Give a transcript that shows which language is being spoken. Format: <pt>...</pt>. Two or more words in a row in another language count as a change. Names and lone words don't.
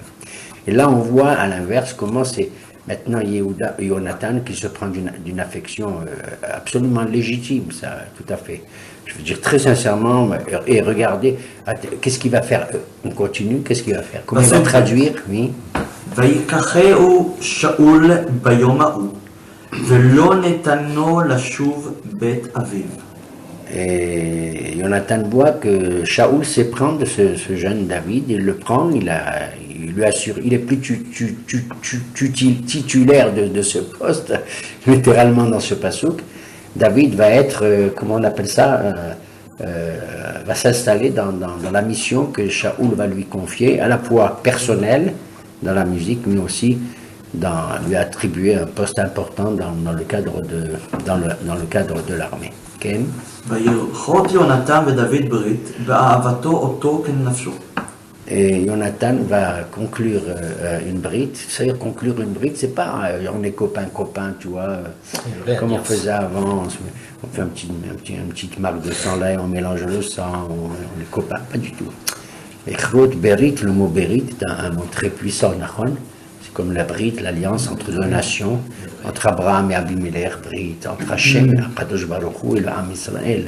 <fr>Et là, on voit à l'inverse comment c'est maintenant Jonathan qui se prend d'une affection absolument légitime, ça, tout à fait. Je veux dire très sincèrement, et regardez, qu'est-ce qu'il va faire? On continue, qu'est-ce qu'il va faire? Comment il va traduire? Oui.</fr> <he>ויקחהו שאול ביום ההוא, ולא נתנו לשוב בית אביו.</he> <fr>Et Jonathan voit que Shaoul sait prendre ce jeune David, il le prend, il lui assure, il est plus titulaire de ce poste, littéralement dans ce passouk. David va être, comment on appelle ça, va s'installer dans la mission que Shaoul va lui confier, à la fois personnelle, dans la musique, mais aussi lui a attribué un poste important dans le cadre de l'armée. Ken?</fr> <he>ויכרות יונתן ודוד ברית, ואהבתו אותו כנפשו.</he> <fr>Et Jonathan va conclure une brite. C'est-à-dire conclure une brite, c'est pas on est copain, tu vois, comme on faisait avant. On fait une petite marque de sang là et on mélange le sang, on est copains, pas du tout. Et</fr> <he>כרות ברית,</he> <fr>le mot Berit est un mot très puissant, c'est comme la brite, l'alliance entre deux nations, entre Abraham et Abimelech, brite, entre Hachem, Kadosh Baruch Hu et le Ham Israël.</fr>